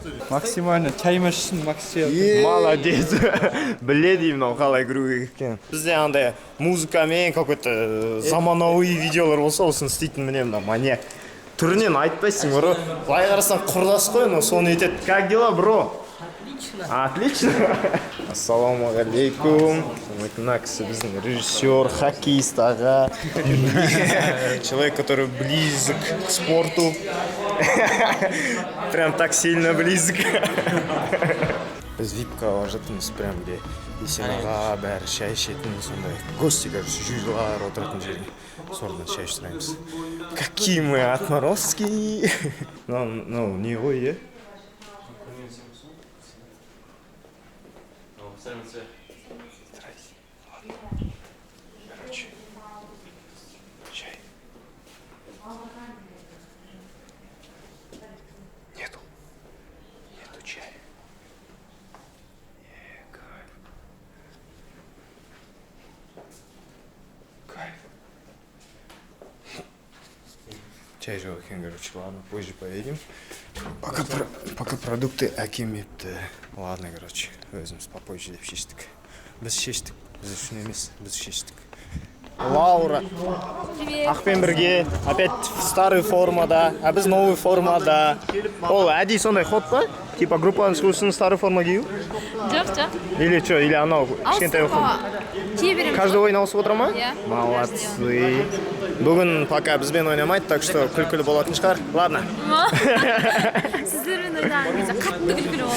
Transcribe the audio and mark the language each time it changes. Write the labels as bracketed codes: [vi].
[kk] Максимально, чайма ішсін, максимально. [ru] Молодец. [kk] Біле деймін, қалай кіруге кеткен. Бізде андай музыкамен какой-то заманауи видеолар болса, осын істейтін міне мына маньяк. Түрінен айтпайсың, бро. Былай қарасаң құрдас қой, но соны етеді. [ru] Как дела, бро? Отлично. [kk] Ассаламу алейкум. Мына кісі біздің режиссер, хоккеист аға. [ru] Человек, который близок к спорту. Прям так сильно близок. [kk] Біз випка жатырмыз прям где Есен аға бәрі шай ішетін сондай гости, короче, жюрилар отыратын жерге сонда шай сұраймыз. [ru] Какие мы отморозки! [kk] Ну, не ғой, е? [ru] Короче, чай. Нету чая. Кайф. [kk] Чай жоқ екен, [ru] короче, ладно, позже поедем. Пока продукты [kk] әкем епті. [ru] Ладно, короче, [kk] өзіміз попозже деп шештік. Біз шештік, біз үшін емес, біз шештік. Лаура. Ақпен бірге, [ru] опять в старой [kk] формада, а біз новый формада. Ол, әдей сондай ход па? Типа группаның шығушының старый форма кию? Жоқ. Или что, или анау кішкентай форма? Кие береміз. Каждый ойын ауысып отыр ма? Иә. [ru] Молодцы. [kk] Бүгін пока бізбен ойнамайды, так что күлкілі болатын шығар. [ru] Ладно. [kk] Сіздермен ойнаған кезде қатты күлкілі болады.